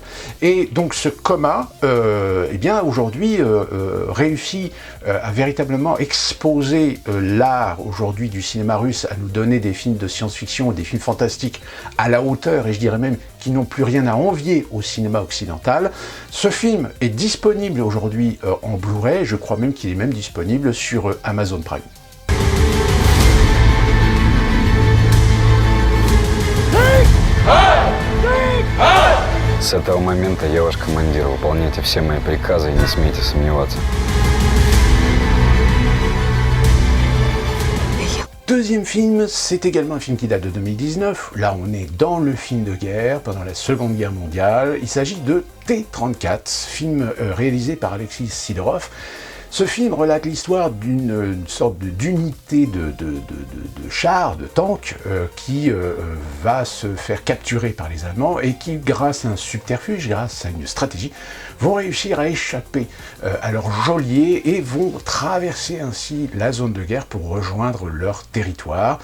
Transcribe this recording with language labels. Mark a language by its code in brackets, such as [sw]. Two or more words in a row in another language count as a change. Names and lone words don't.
[fr] Et donc ce coma, eh bien aujourd'hui réussit à véritablement exposer l'art aujourd'hui du cinéma russe, à nous donner des films de science-fiction, des films fantastiques à la hauteur, et je dirais même qui n'ont plus rien à envier au cinéma occidental. Ce film est disponible aujourd'hui en Blu-ray, je crois même qu'il est même disponible sur Amazon Prime. [ru] С этого момента я ваш командир. Выполняйте все мои приказы и не смейте сомневаться. [fr] Deuxième film, c'est également un film qui date de 2019. Là, on est dans le film de guerre, pendant la Seconde Guerre mondiale. Il s'agit de T-34, film réalisé par Alexis Sidorov. Ce film relate l'histoire d'une sorte d'unité de chars, de tanks, qui va se faire capturer par les Allemands et qui, grâce à un subterfuge, grâce à une stratégie, vont réussir à échapper à leur geôlier et vont traverser ainsi la zone de guerre pour rejoindre leur territoire.